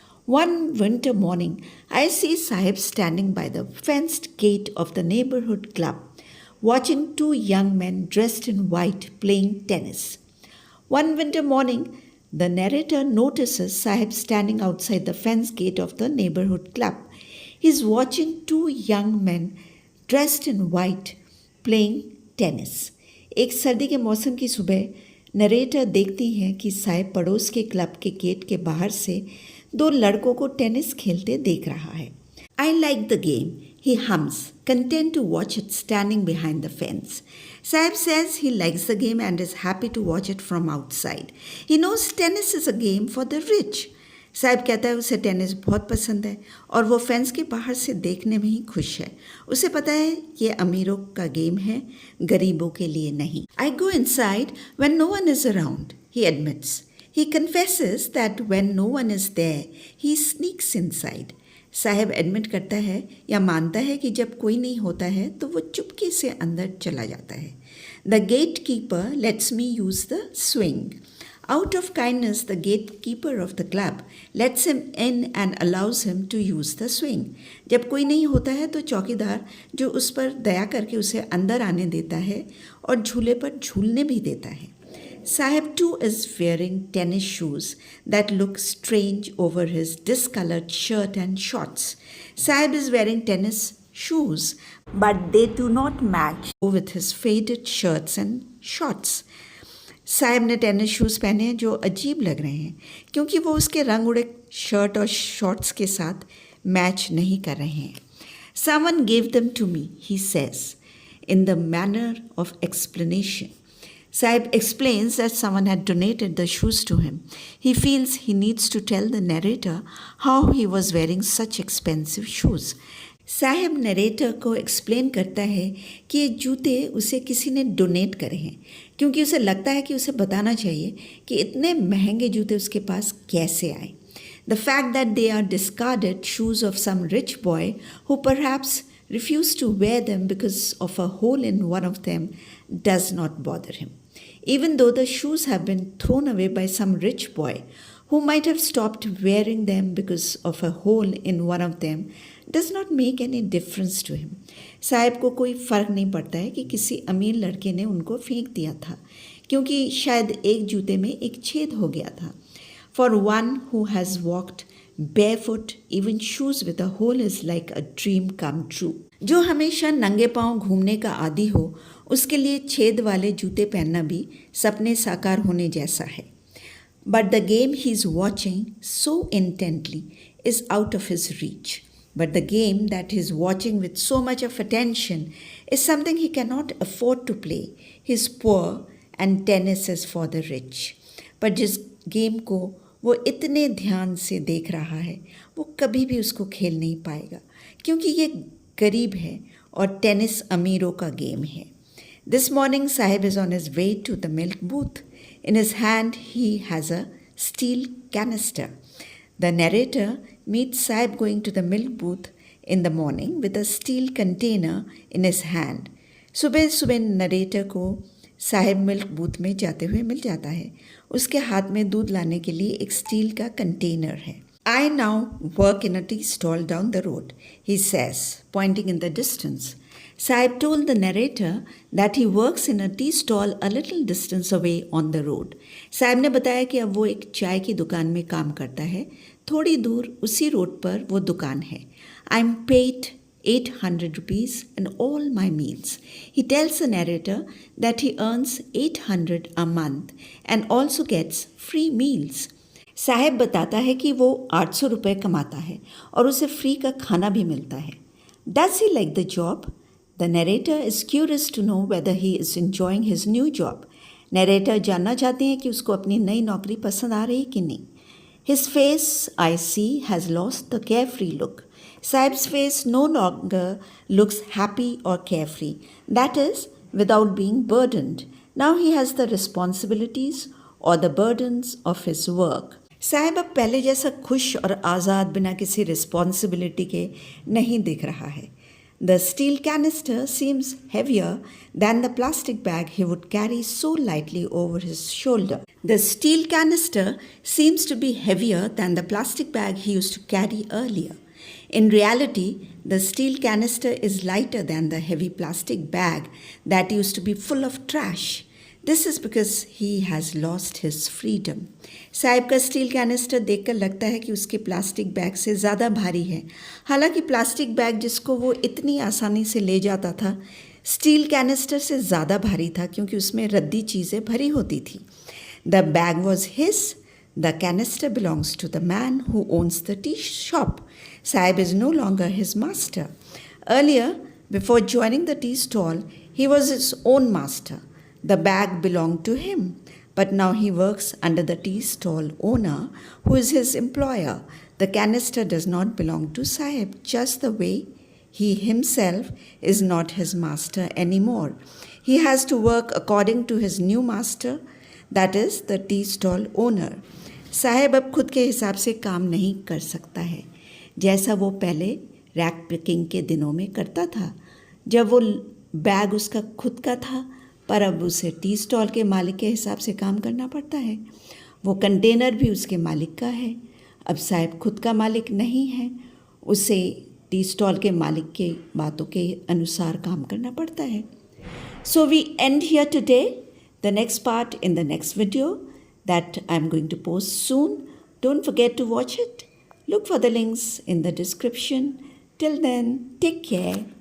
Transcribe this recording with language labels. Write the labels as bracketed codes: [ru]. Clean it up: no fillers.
[en] One winter morning, I see Sahib standing by the fenced gate of the neighborhood club, watching two young men dressed in white playing tennis. One winter morning, the narrator notices Sahib standing outside the fence gate of the neighborhood club. He is watching two young men dressed in white playing tennis. [hi] एक सर्दी के मौसम की सुबह narrator देखती हैं कि साहिब पड़ोस के क्लब के गेट के बाहर से दो लड़कों को टेनिस खेलते देख रहा है. [en] I like the game, he hums, content to watch it standing behind the fence. Sahib says he likes the game and is happy to watch it from outside. He knows tennis is a game for the rich. [hi] Sahib कहता है उसे tennis बहुत पसंद है और वो fence के बाहर से देखने में ही खुश है. उसे पता है ये अमीरों का गेम है, गरीबों के लिए नहीं. [en] I go inside when no one is around, he admits. He confesses that when no one is there, he sneaks inside. [hi] Sahib admit करता है या मानता है कि जब कोई नहीं होता है तो वो चुपके से अंदर चला जाता है. [en] The gatekeeper lets me use the swing. Out of kindness, the gatekeeper of the club lets him in and allows him to use the swing. [hi] जब कोई नहीं होता है तो चौकीदार जो उस पर दया करके उसे अंदर आने देता है और झूले पर झूलने भी देता है. [en] Sahib too is wearing tennis shoes that look strange over his discolored shirt and shorts. Sahib is wearing tennis shoes, but they do not match with his faded shirts and shorts. [hi] Sahib ने tennis shoes पहने हैं जो अजीब लग रहे हैं क्योंकि वो उसके रंग उड़े शर्ट और शॉर्ट्स के साथ मैच नहीं कर रहे हैं. [en] Someone gave them to me, he says, in the manner of explanation. Sahib explains that someone had donated the shoes to him. He feels he needs to tell the narrator how he was wearing such expensive shoes. [hi] Sahib narrator को explain करता है कि ये जूते उसे किसी ने donate करे हैं क्योंकि उसे लगता है कि उसे बताना चाहिए कि इतने महंगे जूते उसके पास कैसे आए. [en] The fact that they are discarded shoes of some rich boy who perhaps refused to wear them because of a hole in one of them does not bother him. Even though the shoes have been thrown away by some rich boy who might have stopped wearing them because of a hole in one of them does not make any difference to him. [hi] Sahib को कोई फ़र्क नहीं पड़ता है कि किसी अमीर लड़के ने उनको फेंक दिया था क्योंकि शायद एक जूते में एक छेद हो गया था. [en] For one who has walked barefoot, even shoes with a hole is like a dream come true. [hi] जो हमेशा नंगे पांव घूमने का आदी हो उसके लिए छेद वाले जूते पहनना भी सपने साकार होने जैसा है. [en] But the game he's watching so intently is out of his reach. But the game that he's watching with so much of attention is something he cannot afford to play. He's poor and tennis is for the rich. [hi] पर जिस game को वो इतने ध्यान से देख रहा है वो कभी भी उसको खेल नहीं पाएगा क्योंकि ये गरीब है और टेनिस अमीरों का गेम है. [en] This morning Sahib is on his way to the milk booth. In his hand he has a steel canister. The narrator meets Sahib going to the milk booth in the morning with a steel container in his hand. [hi] सुबह सुबह narrator को Sahib milk booth में जाते हुए मिल जाता है. उसके हाथ में दूध लाने के लिए एक स्टील का कंटेनर है. [en] I now work in a tea stall down the road, he says, pointing in the distance. Sahib told the narrator that he works in a tea stall a little distance away on the road. [hi] Sahib ने बताया कि अब वो एक चाय की दुकान में काम करता है. थोड़ी दूर उसी रोड पर वो दुकान है. [en] I'm paid 800 rupees in all my meals. He tells the narrator that he earns 800 a month and also gets free meals. [hi] साहेब बताता है कि वो 800 रुपये कमाता है और उसे फ्री का खाना भी मिलता है. [en] Does he like the job? The narrator is curious to know whether he is enjoying his new job. [hi] Narrator जानना चाहते हैं कि उसको अपनी नई नौकरी पसंद आ रही कि नहीं. [en] His face, I see, has lost the carefree look. Saib's face no longer looks happy or carefree. That is, without being burdened. Now he has the responsibilities or the burdens of his work. [hi] Sahib अब पहले जैसा खुश और आज़ाद बिना किसी responsibility के नहीं दिख रहा है. [en] The steel canister seems heavier than the plastic bag he would carry so lightly over his shoulder. The steel canister seems to be heavier than the plastic bag he used to carry earlier. In reality, the steel canister is lighter than the heavy plastic bag that used to be full of trash. This is because he has lost his freedom. [hi] Sahib का steel canister देखकर लगता है कि उसके plastic bag से ज़्यादा भारी है. हालांकि प्लास्टिक बैग जिसको वो इतनी आसानी से ले जाता था, स्टील कैनिस्टर से ज़्यादा भारी था क्योंकि उसमें रद्दी चीज़ें भरी होती थी. [en] The bag was his. The canister belongs to the man who owns the tea shop. Saib is no longer his master. Earlier, before joining the tea stall, he was his own master. The bag belonged to him, but now he works under the tea stall owner who is his employer. The canister does not belong to Sahib, just the way he himself is not his master anymore. He has to work according to his new master, that is the tea stall owner. [hi] साहेब अब खुद के हिसाब से काम नहीं कर सकता है जैसा वो पहले रैक पिकिंग के दिनों में करता था, जब वो बैग उसका खुद का था, पर अब उसे टी स्टॉल के मालिक के हिसाब से काम करना पड़ता है. वो कंटेनर भी उसके मालिक का है. अब साहब खुद का मालिक नहीं है, उसे टी स्टॉल के मालिक के बातों के अनुसार काम करना पड़ता है. [en] So we end here today. The next part in the next video that I'm going to post soon. Don't forget to watch it. Look for the links in the description. Till then, take care.